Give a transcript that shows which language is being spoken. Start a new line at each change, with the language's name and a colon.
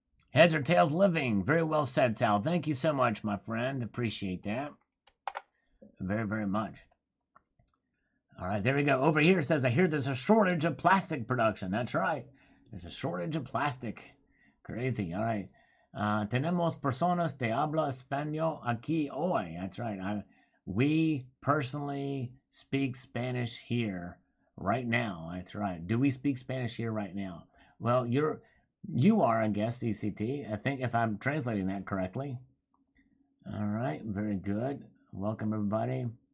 English: Heads or tails living. Very well said, Sal. Thank you so much, my friend. Appreciate that. Very, very much. All right, there we go. Over here it says, I hear there's a shortage of plastic production. That's right. There's a shortage of plastic. Crazy. All right.
Spanish: Tenemos personas de habla español aquí hoy.
English: That's right. We personally speak Spanish here right now. That's right. Do we speak Spanish here right now? Well, you are, I guess, CCT. I think if I'm translating that correctly. All right. Very good. Welcome, everybody.